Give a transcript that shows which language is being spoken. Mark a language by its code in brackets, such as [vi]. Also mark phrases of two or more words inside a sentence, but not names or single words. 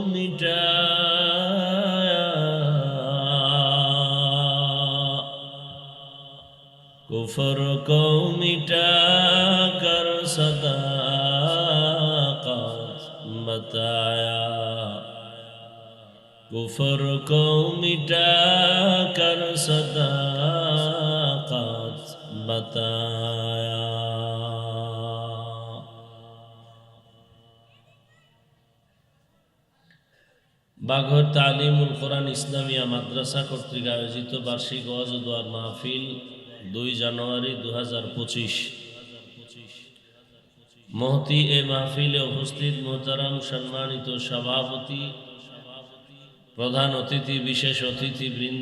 [ur] مٹایا، کفر کو مٹا کر صداقت بتایا، کفر کو مٹا کر صداقت بتایا. [bn] বাঘর তালিমুল কোরআন ইসলামিয়া মাদ্রাসা কর্তৃক আয়োজিত বার্ষিক ওয়াজ ও দোয়ার মাহফিল 2 জানুয়ারি 2025। মহতি এ মাহফিলে উপস্থিত মোহতারাম সম্মানিত সভাপতি, প্রধান অতিথি, বিশেষ অতিথি বৃন্দ,